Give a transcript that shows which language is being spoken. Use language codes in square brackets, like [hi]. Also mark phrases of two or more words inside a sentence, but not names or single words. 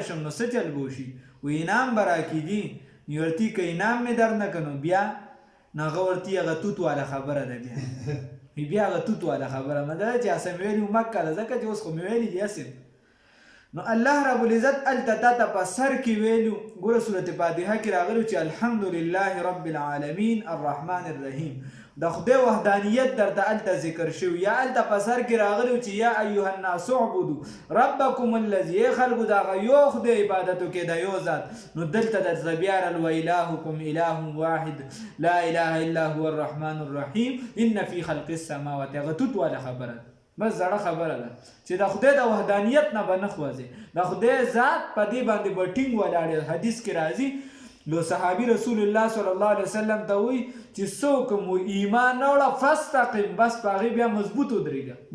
[ps] شم نو څه چل به وشي و انعام به راکېږي نو ورته که انعام مې در نه که نو بیا نو هغه ورته هغه توت والا خبره ده بیا هغه توت والا خبره مه ده چې هسې مې ویلي و مکه ده ځکه چې اوس خو مې ویلي دي هسې نو الله [ar] رب العزت [ps] هلته تا ته په سر کې ویلو ګوره صورت فاتحه کې راغلي چې [ar] الحمدلله رب العالمین الرحمن الرحیم [ps] د خدای وحدانیت درته هلته ذکر شوي، یا هلته په سر کې راغلی چې [ar] یا ایها الناس اعبدوا ربکم الذي [ps] خلکو د هغه یو خدای عبادت وکړئ د یو ذات. نو دلته درته بیا راغلی [ar] والهکم اله واحد لا اله الا هو الرحمن الرحیم ان فی خلق السماوات. [ps] هغه توت والا خبره ده، بس زړه خبره ده چې د خدای د وحدانیت نه به نه خوځي، د خدای ذات په دې باندې به ټینګ ولاړ. حدیث کې راځي نو صحابي رسول الله [ar] صلی الله علیه وسلم [ps] ته وایي چې څوک مو ایمان نه وړه فاستقم، بس په هغې بیا مضبوط ودرېږه.